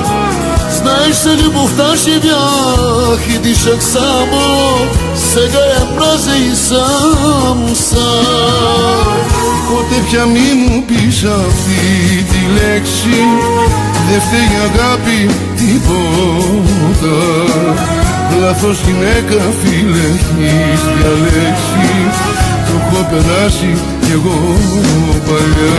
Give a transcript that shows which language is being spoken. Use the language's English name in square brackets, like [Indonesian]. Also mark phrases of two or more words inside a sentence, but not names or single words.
[Bulgarian] Знаеш, за любовта живях и дишах само, сега я мразя и сам. [Greek] Πια μη μου πεις αυτή τη λέξη, δεν φταίει αγάπη τίποτα. Λάθος γυναίκα φίλε έχεις διαλέξει, το έχω περάσει κι εγώ παλιά.